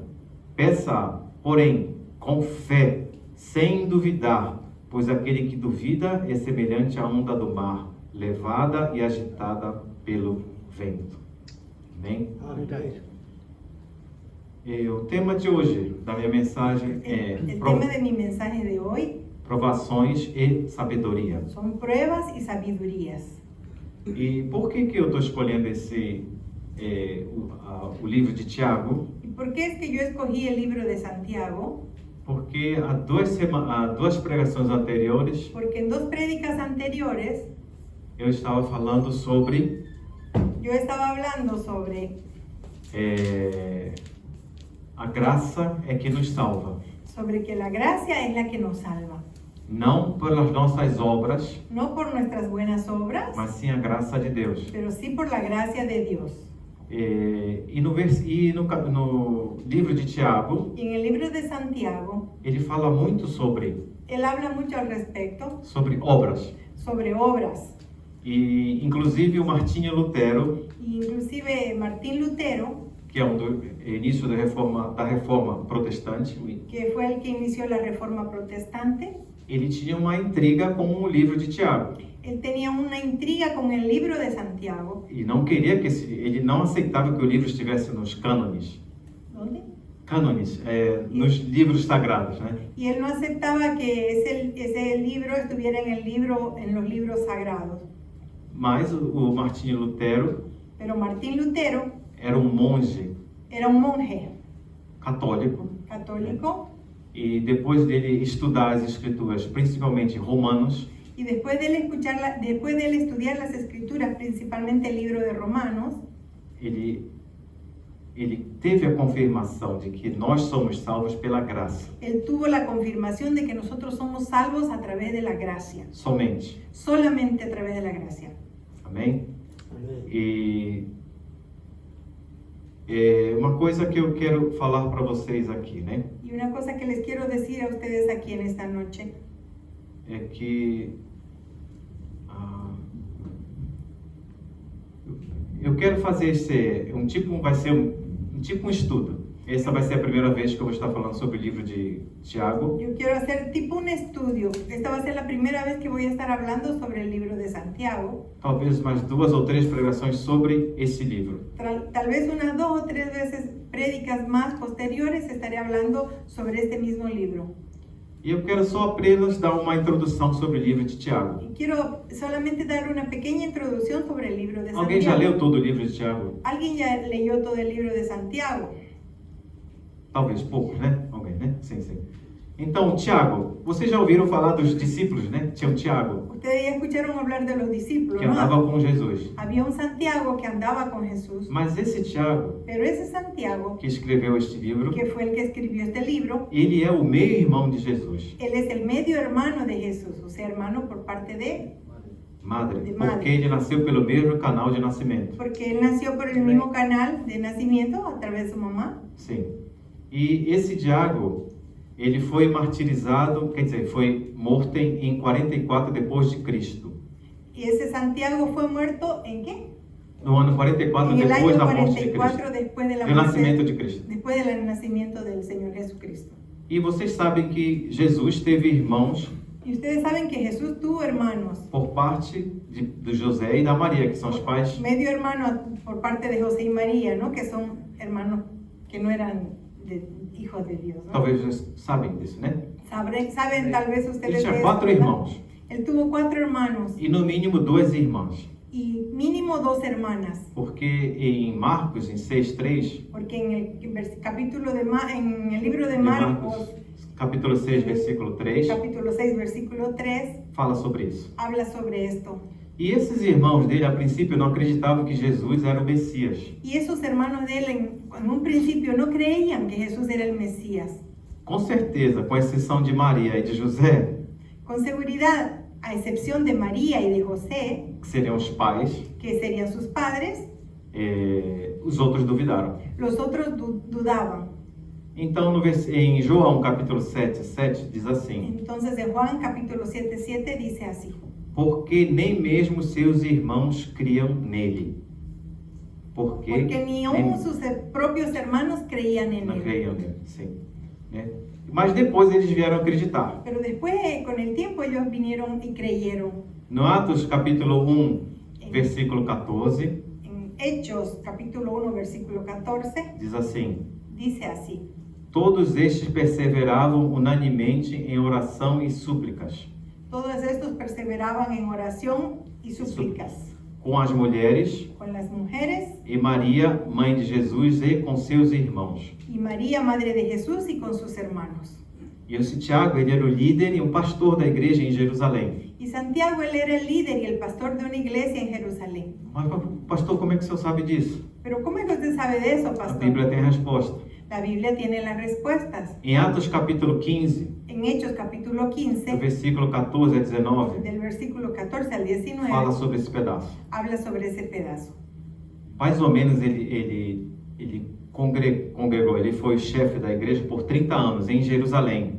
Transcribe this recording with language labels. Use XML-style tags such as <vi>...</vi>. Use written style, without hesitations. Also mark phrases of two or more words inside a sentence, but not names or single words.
<pt>Peça, porém, com fé, sem duvidar, pois aquele que duvida é semelhante à onda do mar, levada e agitada pelo vento. Amém? Amém. E o tema de hoje da minha mensagem é</pt> <es>El tema de mi mensaje de hoy</es> <pt>provações e sabedoria.</pt> <es>son pruebas y sabidurías.</es> <pt>E por que eu estou escolhendo o livro de Tiago?</pt> <es>¿Y por qué es que yo escogí el libro de Santiago?</es> <pt>Porque há duas pregações anteriores</pt> <es>Porque en dos prédicas anteriores</es> <pt>eu estava falando sobre</pt> <es>yo estaba hablando sobre</es> <pt>a graça é que nos salva,</pt> <es>que la gracia es la que nos salva.</es> <pt>não pelas nossas obras,</pt> <es>No por nuestras buenas obras,</es> <pt>mas sim a graça de Deus.</pt> <es>pero sí por la gracia de Dios.</es> <pt>E no livro de Tiago,</pt> <es>Y en el libro de Santiago,</es> <pt>ele fala muito sobre</pt> <es>él habla mucho al respecto</es> <pt>obras.</pt> <es>sobre obras.</es> <pt>E inclusive o Martinho Lutero,</pt> <es>Y inclusive Martín Lutero,</es> <pt>que é do início da reforma protestante,</pt> <es>que fue el que inició la reforma protestante,</es> <pt>ele tinha uma intriga com o livro de Tiago.</pt> <es>él tenía una intriga con el libro de Santiago.</es> <pt>E não queria ele não aceitava que o livro estivesse nos cânones.</pt> <es>¿Dónde?</es> <pt>Cânones, nos livros sagrados, né?</pt> <es>Y él no aceptaba que ese libro estuviera en los libros sagrados.</es> <pt>Mas o Martinho Lutero</pt> <es>Pero Martín Lutero</es> <pt>era um monge</pt> <es>era un monje</es> <pt>católico</pt> <es>católico</es> <pt>e depois dele estudar as escrituras, principalmente Romanos,</pt> <es>y después de él estudiar las escrituras, principalmente el libro de Romanos,</es> <pt>ele teve a confirmação de que nós somos salvos pela graça,</pt> <es>él tuvo la confirmación de que nosotros somos salvos a través de la gracia,</es> <pt>somente.</pt> <es>solamente a través de la gracia.</es> <pt>Amém? Amém. E uma coisa que eu quero falar para vocês aqui, né?</pt> <es>Y una cosa que les quiero decir a ustedes aquí en esta noche,</es> <pt>É que eu quero fazer vai ser um estudo. Essa vai ser a primeira vez que eu vou estar falando sobre o livro de Tiago.</pt> <es>yo quiero hacer tipo un estudio. Esta va a ser la primera vez que voy a estar hablando sobre el libro de Santiago.</es> <pt>Talvez mais 2 ou 3 pregações sobre esse livro.</pt> <es>Tal vez unas 2 o 3 veces prédicas más posteriores estaré hablando sobre este mismo libro.</es> <pt>E eu quero só apenas dar uma introdução sobre o livro de Tiago.</pt> <es>Y quiero solamente dar una pequeña introducción sobre el libro de</es> <pt>Alguém já</pt> <es>Santiago.</es> <pt>leu todo o livro de Tiago?</pt> <es>¿Alguien ya leyó todo el libro de Santiago?</es> <pt>Talvez poucos, né? Alguém, né? Sim, sim. Então, Tiago, vocês já ouviram falar dos discípulos, né? Tinha o Tiago,</pt> <es>Ustedes ya escucharon hablar de los discípulos,</es> <pt>que</pt> <es>¿no?</es> <pt>andava com Jesus.</pt> <es>Había un Santiago que andaba con Jesús,</es> <pt>Mas esse Tiago,</pt> <es>pero ese Santiago,</es> <pt>que escreveu este livro,</pt> <es>que fue el que escribió este libro,</es> <pt>ele é o meio-irmão de Jesus.</pt> <es>él es el medio hermano de Jesús, o sea, hermano por parte de, Madre, De madre.</es> <pt>porque ele nasceu pelo mesmo canal de nascimento.</pt> <es>porque él nació por el mismo canal de nacimiento a través de su mamá.</es> <pt>Sim. E esse Tiago, ele foi martirizado, quer dizer, foi morto em 44 depois de Cristo.</pt> <es>Y ese Santiago fue muerto ¿en qué?</es> <pt>No ano 44</pt> <es>En el</es> <pt>depois</pt> <es>año</es> <pt>da morte de</pt> <es>44</es> <pt>Cristo.</pt> <es>después de la</es> <pt>Do nascimento de</pt> <es>muerte,</es> <pt>Cristo.</pt> <es>después del nacimiento del Señor Jesucristo.</es> <pt>E vocês sabem que Jesus teve irmãos</pt> <es>Y ustedes saben que Jesús tuvo hermanos,</es> <pt>por parte de José e da Maria, que são os pais.</pt> <es>medio hermano por parte de José y María, ¿no? Que son hermanos que no eran hijos de Dios, ¿no?</es> <pt>Talvez vocês sabem disso, né?</pt> <es>Saben tal vez</es> <pt>Ele</pt> <es>ustedes</es> <pt>tinha</pt> <es>de</es> <pt>4</pt> <es>esto, ¿verdad?</es> <pt>irmãos</pt> <es>Él tuvo 4 hermanos</es> <pt>e no mínimo 2 irmãs.</pt> <es>y mínimo 2 hermanas,</es> <pt>Porque em Marcos, em 6:3,</pt> <es>porque en el capítulo en el libro de</es> <pt>de Marcos,</pt> <es>Marcos,</es> <pt>capítulo 6, versículo 3,</pt> <es>capítulo 6, versículo 3,</es> <pt>fala sobre isso.</pt> <es>habla sobre esto.</es> <pt>E esses irmãos dele, a princípio, não acreditavam que Jesus era o Messias.</pt> <es>Y esos hermanos de él en un principio no creían que Jesús era el Mesías.</es> <pt>Com certeza, com exceção de Maria e de José,</pt> <es>Con seguridad, a excepción de María y de José,</es> <pt>que seriam os pais,</pt> <es>que serían sus padres,</es> <pt>os outros duvidaram.</pt> <es>los otros dudaban.</es> <pt>Então, em João capítulo 7:7 diz assim:</pt> <es>Entonces en Juan capítulo 7:7 dice así:</es> <pt>porque nem mesmo seus irmãos criam nele.</pt> <es>Porque ni aún sus propios hermanos creían en</es> <pt>não</pt> <es>él.</es> <pt>creiam nele, sim. Né? Mas depois eles vieram acreditar.</pt> <es>Pero después, con el tiempo, ellos vinieron y creyeron.</es> <pt>No Atos capítulo 1, versículo 14,</pt> <es>En Hechos capítulo 1, versículo 14,</es> <pt>diz assim:</pt> <es>dice así:</es> <pt>todos estes perseveravam unanimemente em oração e súplicas,</pt> <es>todos estos perseveraban en oración y súplicas</es> <pt>com as mulheres</pt> <es>con las mujeres</es> <pt>e Maria, mãe de Jesus, e com seus irmãos.</pt> <es>y María, madre de Jesús, y con sus hermanos.</es> <pt>E esse Tiago, ele era o líder e o pastor da igreja em Jerusalém.</pt> <es>Y Santiago, él era el líder y el pastor de una iglesia en Jerusalén.</es> <pt>Mas, pastor, como é que o senhor sabe disso?</pt> <es>Pero ¿cómo es que usted sabe de eso,</es> <pt>A</pt> <es>pastor?</es> <pt>Bíblia tem a resposta.</pt> <es>La Biblia tiene las respuestas.</es> <pt>Em Atos capítulo 15,</pt> <es>En Hechos capítulo</es> <pt>do</pt> <es>15,</es> <pt>versículo 14 a 19,</pt> <es>del versículo 14 al 19,</es> <pt>fala sobre esse pedaço.</pt> <es>habla sobre ese pedazo.</es> <pt>Mais ou menos ele congregou, ele foi chefe da igreja por 30 anos em Jerusalém.</pt>